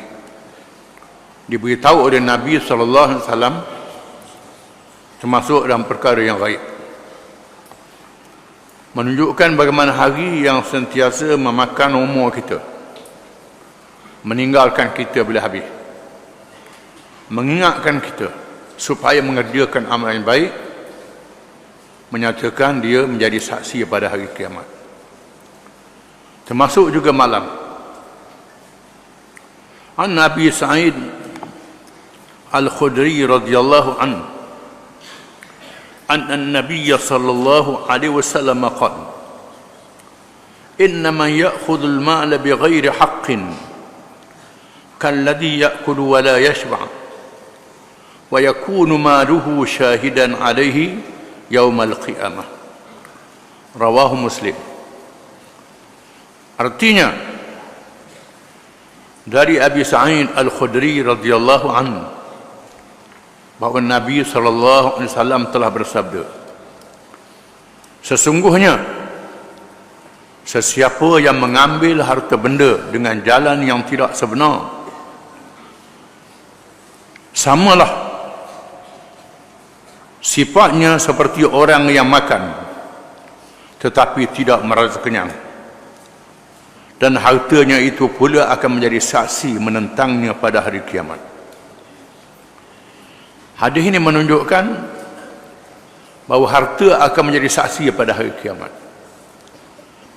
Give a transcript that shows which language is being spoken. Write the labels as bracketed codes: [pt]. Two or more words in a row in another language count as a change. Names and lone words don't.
[ms] Diberitahu oleh Nabi SAW, termasuk dalam perkara yang baik, menunjukkan bagaimana hari yang sentiasa memakan umur kita, meninggalkan kita bila habis, mengingatkan kita supaya mengerjakan amal yang baik, menyatakan dia menjadi saksi pada hari kiamat. Termasuk juga malam. [ar] عن النبي سعيد الخدري رضي الله عنه أن النبي صلى الله عليه وسلم قال، "إنما يأخذ المال بغير حق كالذي يأكل ولا يشبع، ويكون ماله شاهدا عليه يوم القيامة." [ms] Rawahu Muslim. Artinya, dari Abi Sa'id Al-Khudri [ar] رضي الله عنه, [ms] bahawa Nabi SAW telah bersabda, "Sesungguhnya sesiapa yang mengambil harta benda dengan jalan yang tidak sebenar, samalah sifatnya seperti orang yang makan tetapi tidak merasa kenyang, dan hartanya itu pula akan menjadi saksi menentangnya pada hari kiamat." Hadis ini menunjukkan bahawa harta akan menjadi saksi pada hari kiamat.